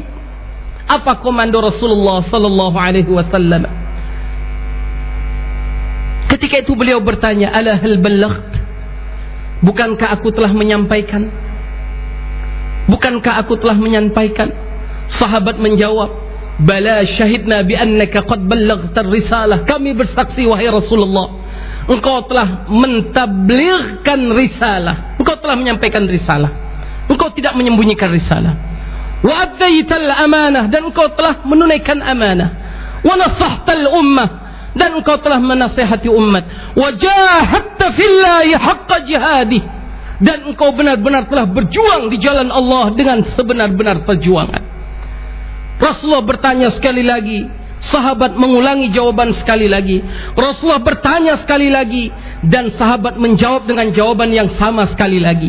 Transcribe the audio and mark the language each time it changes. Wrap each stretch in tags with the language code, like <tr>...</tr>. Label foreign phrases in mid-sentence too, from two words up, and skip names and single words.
<id>Apa komando Rasulullah</id> <ar>صلى الله عليه وسلم?</ar> <id>Ketika itu beliau bertanya,</id> <ar>"ألا هل بلغت?"</ar> <id>Bukankah aku telah menyampaikan? Bukankah aku telah menyampaikan? Sahabat menjawab,</id> <ar>"بلى شهدنا بأنك قد بلغت الرسالة."</ar> <id>Kami bersaksi wahai Rasulullah, engkau telah mentablighkan risalah. Engkau telah menyampaikan risalah. Engkau tidak menyembunyikan risalah.</id> <ar>وأديت الأمانة,</ar> <id>dan engkau telah menunaikan amanah.</id> <ar>ونصحت الأمة,</ar> <id>dan engkau telah menasihati umat.</id> <ar>وجاهدت في الله حق جهاده,</ar> <id>dan engkau benar-benar telah berjuang di jalan Allah dengan sebenar-benar perjuangan. Rasulullah bertanya sekali lagi, sahabat mengulangi jawaban sekali lagi. Rasulullah bertanya sekali lagi, dan sahabat menjawab dengan jawaban yang sama sekali lagi.</id>